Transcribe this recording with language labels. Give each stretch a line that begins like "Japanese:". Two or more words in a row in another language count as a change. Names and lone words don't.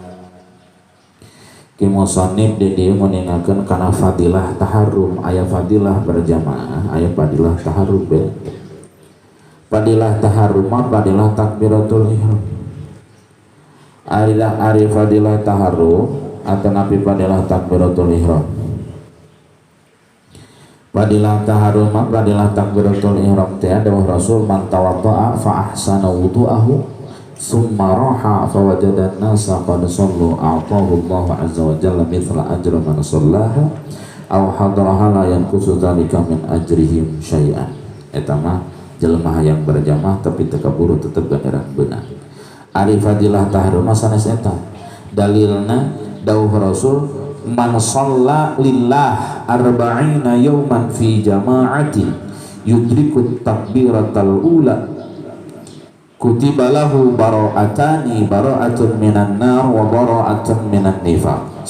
Sundanese: musannif di dieu meningakeun kana fadilah taharrum aya fadilah berjamaah aya fadilah taharrum fadilah taharrum
Arabic: فضيلة تكبيرة الإحرام
Sundanese: ari fadilah taharrum atau nabi fadilah takbiratul ihram Fadilah taharuma fadilah takbiratul ihram teh dawuh Rasul
Arabic: من توضأ فأحسن وضوءه ثم راح فوجد الناس قد صلوا أعطاه الله عز وجل مثل أجر من صلاها أو حضرها لا ينقص ذلك من أجورهم شيئا.
Sundanese: Eta mah jelema hayang berjamaah tapi teu kaburu tetep ganjaran beunang. Ari fadilah taharuma sanes eta dalilna dawuh Rasul
Arabic: من صلى لله أربعين يوما في جماعة يدرك التكبيرة الأولى كتب له براءتان براءة من النار وبراءة من النفاق.